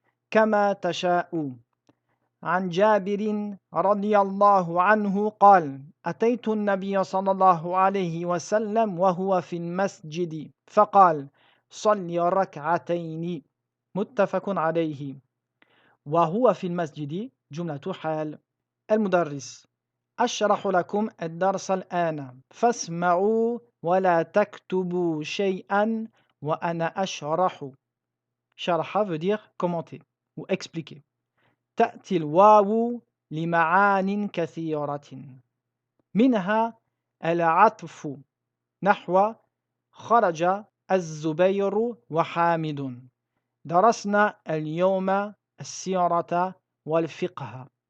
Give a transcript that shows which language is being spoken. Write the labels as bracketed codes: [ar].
[ar] كما تشاء. عن جابر رضي الله عنه قال: أتيت النبي صلى الله عليه وسلم وهو في المسجد فقال: صل ركعتين. متفق عليه. وهو في المسجد جملة حال. المدرس: أشرح لكم الدرس الآن فاسمعوا ولا تكتبوا شيئا وأنا أشرح. [fr] شرح veut dire commenter ou expliquer. [ar] تأتي الواو لمعان كثيرة منها العطف نحو خرج الزبير وحامد. درسنا اليوم السيرة والفقه.